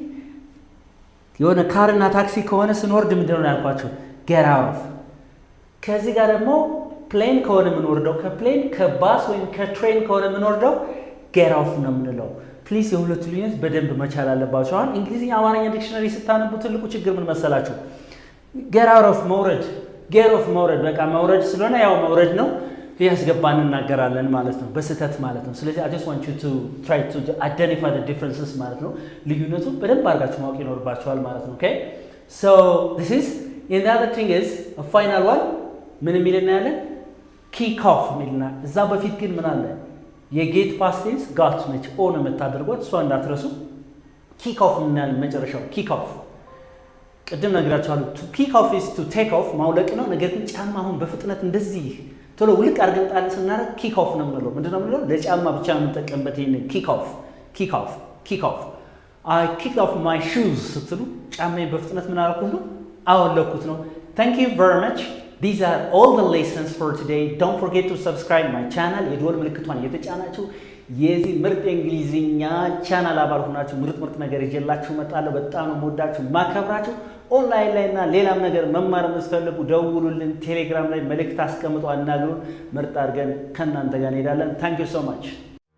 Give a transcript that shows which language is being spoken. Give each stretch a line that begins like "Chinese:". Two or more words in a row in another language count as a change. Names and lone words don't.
Amharic: የሆነ ካርና ታክሲ ከሆነ ስንወርድ ምንድነው ያልኳችሁ
English: get off
Amharic: ከዚህ ጋር ደግሞ ፕሌን ከሆነ የምንወርደው ከፕሌን ከባስ ወይም ከትሬን ከሆነ የምንወርደው
English: get off
Amharic: ነው የምንለው ፕሊዝ የሁለቱ ልዩነት በደንብ መቻል አለባችሁ አሁን እንግሊዝኛ አማርኛ ዲክሽነሪ ስታነቡ ትልቁ ችግር ምን መሰላችሁ
English: get out of
Amharic: መውረድ በቃ መውረድ ስለሆነ ያው መውረድ ነው ያስገባን እናገራለን ማለት ነው በስተት ማለት ነው ስለዚህ
English: I just want you to try to identify the differences
Amharic: ማለት ነው ልዩነቱ በደንብ አድርጋችሁ ማወቅ ይኖርባችኋል ማለት ነው
English: okay so this is and the other thing is a final one
Amharic: ምን የሚልና ያለን
English: kick off
Amharic: የሚልና እዛ በፊት ግን ምን አለ የጌት
English: past tense got
Amharic: ነች ኦን የምታደርጓት እሷ እንዳትረሱ
English: kick off
Amharic: ምናምን መጨረሻው
English: kick off
Amharic: ቅድም ነግራችኋለሁ
English: to kick off is to take off
Amharic: ማውለቅ ነው ነገር ግን ጫማ አሁን በፍጥነት እንደዚህ ቶሎ ውልቅ አድርገን ጣል ስናረግ
English: kick off
Amharic: ነው የምንለው ምንድነው የምንለው ለጫማ ብቻ የምንጠቀምበት ይሄን kick
English: off I kicked off my shoes
Amharic: ስትሉ ጫማዬን በፍጥነት ምን አደረኩት ነው አወለኩት ነው
English: thank you very much these are all the lessons for today don't forget to subscribe my channel
Amharic: የደወል ምልክቷን እየተጫናችሁ የዚህ ምርጥ እንግሊዝኛ ቻናል አባል ሆናችሁ ምርጥ ነገር ይዤላችሁ መጣለሁ በጣም ነው የምወዳችሁ ማከብራችሁ ኦንላይን ላይና ሌላም ነገር መማር መስፈልጉ ደውሉልን ቴሌግራም ላይ መልእክት አስቀምጡ አናግሩን ምርጥ አድርገን ከናንተ ጋር እንሄዳለን
English: thank you so much